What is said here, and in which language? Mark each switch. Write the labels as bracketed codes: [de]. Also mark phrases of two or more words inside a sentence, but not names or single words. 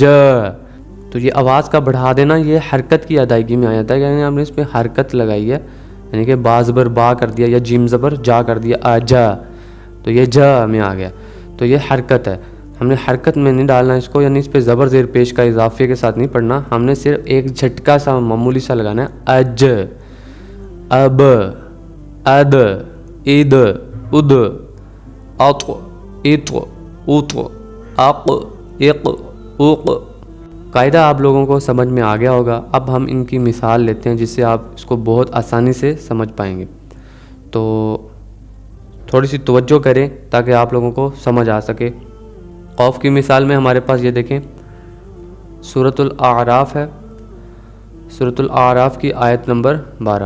[ur] تو یہ آواز کا بڑھا دینا یہ حرکت کی ادائیگی میں آ جاتا ہے، یعنی ہم نے اس پہ حرکت لگائی ہے، یعنی کہ با زبر با کر دیا، یا جیم زبر جا کر دیا، اجا، تو یہ ج میں آ گیا، تو یہ حرکت ہے۔ ہم نے حرکت میں نہیں ڈالنا اس کو، یعنی اس پہ زبر زیر پیش کا اضافے کے ساتھ نہیں پڑھنا، ہم نے صرف ایک جھٹکا سا معمولی سا لگانا ہے، اج۔ अब, [ar] اَد، اِد، اُد، اَت، اِت، اُت، اَک، اِک، اُک. [ur] قاعدہ آپ لوگوں کو سمجھ میں آ گیا ہوگا۔ اب ہم انکی مثال لیتے ہیں جس سے آپ اسکو بہت آسانی سے سمجھ پائیں گے. تو تھوڑی سی توجہ کریں تاکہ آپ لوگوں کو سمجھ آ سکے. خوف کی مثال میں ہمارے پاس یہ دیکھیں، سورۃ الاعراف ہے، سورۃ الاعراف کی آیت نمبر 12.